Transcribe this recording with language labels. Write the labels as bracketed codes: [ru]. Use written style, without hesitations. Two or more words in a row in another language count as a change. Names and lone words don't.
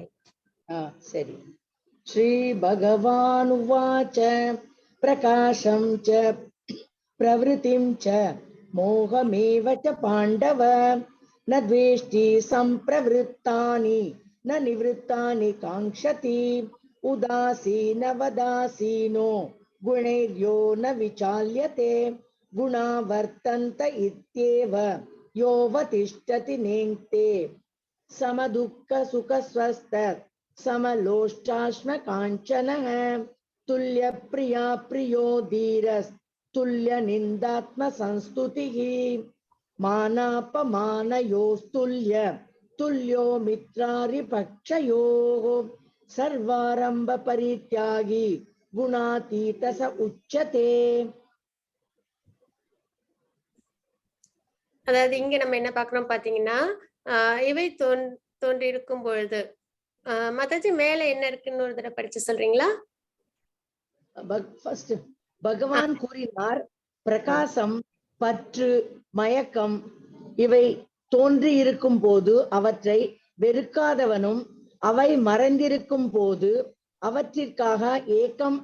[sa] சரி. श्री भगवान् उवाच प्रकाशं च प्रवृत्तिं च मोहमेव च पाण्डव न द्वेष्टि सम्प्रवृत्तानि न निवृत्तानि काङ्क्षति उदासीनवदासीनो गुणैर्यो न विचाल्यते गुणा वर्तन्त इत्येव योऽवतिष्ठति नेङ्गते समदुःख सुख स्वस्थ समलोष्टाश्म कांचनः तुल्य प्रिया प्रियो धीरस् तुल्य निंदात्म संस्तुतिः मानापमानयोस्तुल्य तुल्यो मित्रारिपक्षयोः सर्वारंभ परित्यागी गुणातीत स उच्यते. [ta] அதாவது இங்க நம்ம என்ன பார்க்கிறோம் பாத்தீங்கன்னா, இவை தோன்றி இருக்கும் பொழுது மாதாஜி மேல என்ன இருக்குன்னு ஒரு தடவை படிச்சு சொல்றீங்களா? பகவான் கூறினார், பிரகாசம், பற்று, மயக்கம் இவை தோன்றி இருக்கும் போது அவற்றை வெறுக்காதவனும் அவை மறைந்திருக்கும் போது அவற்றிற்காக ஏக்கம்